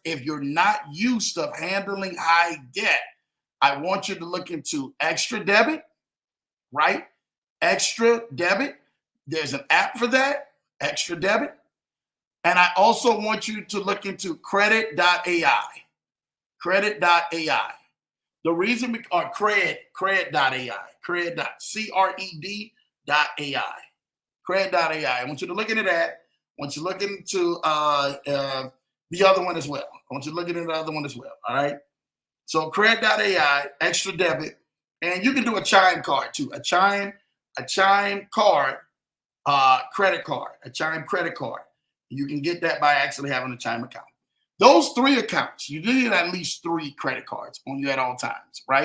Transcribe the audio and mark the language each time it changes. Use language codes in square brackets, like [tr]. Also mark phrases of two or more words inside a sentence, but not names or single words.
[en] If you're not used to handling high debt, I want you to look into Extra Debit, right? Extra Debit. There's an app for that. extra debit. And I also want you to look into credit.ai. Credit.ai. The reason we are cred.ai, cred.ai. Cred.ai. I want you to look into that. I want you to look into the other one as well. I want you to look into the other one as well. All right. So cred.ai, extra debit, and you can do a Chime card too. A Chime card, credit card, a Chime credit card. You can get that by actually having a Chime account. Those 3 accounts, you need at least 3 credit cards on you at all times, right?